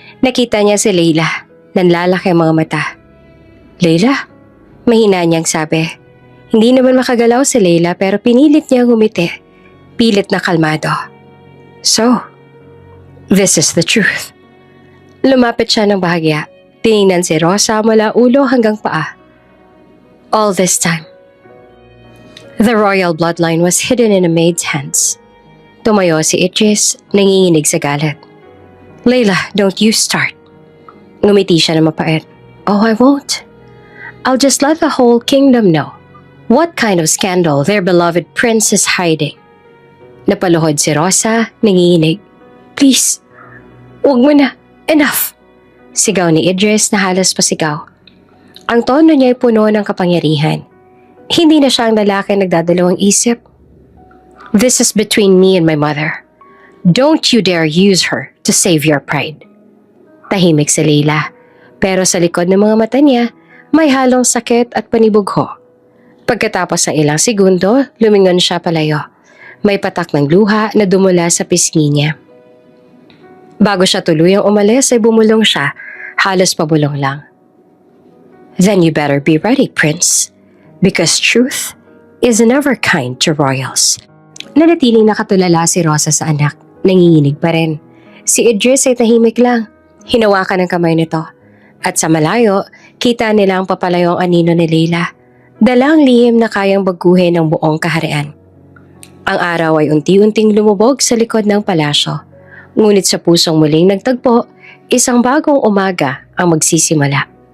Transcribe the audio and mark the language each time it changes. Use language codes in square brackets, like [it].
[tl] Nakita niya si Layla. Nanlalaki ang mga mata. Layla? Mahina niyang sabi. Hindi naman makagalaw si Layla pero pinilit niyang umiti. Pilit na kalmado. [en] So, this is the truth. [tl] Lumapit siya ng bahagya. Tiningnan si Rosa mula ulo hanggang paa. [en] All this time, the royal bloodline was hidden in a maid's hands. [tl] Tumayo si Idris, nanginginig sa galit. Layla, [en] don't you start. [tl] Ngumiti siya na mapait. [en] Oh, I won't. I'll just let the whole kingdom know what kind of scandal their beloved prince is hiding. [tl] Napaluhod si Rosa, nanginginig. Please, huwag mo na. Enough. Sigaw ni Idris na halos pasigaw. Ang tono niya ay puno ng kapangyarihan. Hindi na siya ang lalaki nagdadalawang isip. [en] This is between me and my mother. Don't you dare use her to save your pride. [tl] Tahimik si Leila, pero sa likod ng mga mata niya, may halong sakit at panibugho. Pagkatapos ng ilang segundo, lumingon siya palayo. May patak ng luha na dumula sa pisngi niya. Bago siya tuluyang umalis ay bumulong siya, halos pabulong lang. [en] Then you better be ready, Prince, because truth is never kind to royals. [tl] Nanatiling nakatulala si Rosa sa anak, nanginginig pa rin. Si Idris ay tahimik lang, hinawakan ng kamay nito. At sa malayo, kita nila ang papalayong anino ni Leila, dalang lihim na kayang baguhin ng buong kaharian. Ang araw ay unti-unting lumubog sa likod ng palasyo. Ngunit sa pusong muling nagtagpo, isang bagong umaga ang magsisimula.